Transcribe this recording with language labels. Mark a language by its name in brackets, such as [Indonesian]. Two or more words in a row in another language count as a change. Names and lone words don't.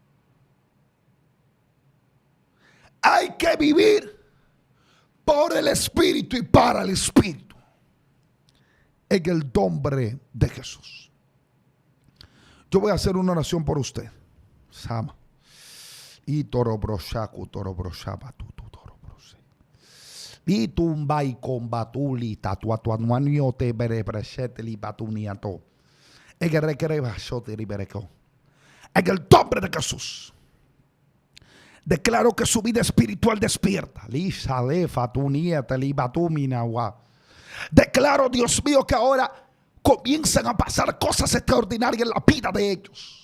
[Spanish] Hay que vivir por el Espíritu y para el Espíritu. En el nombre de Jesús. Yo voy a hacer una oración por usted. Sama. Y toro broshaku, toro broshaba, tu toro brose. Di tumba y combatuli tatuatuanuanio te berepresete li batuniato. En el nombre de Jesús. Declaro que su vida espiritual despierta. Declaro, Dios mío, que ahora comienzan a pasar cosas extraordinarias en la vida de ellos.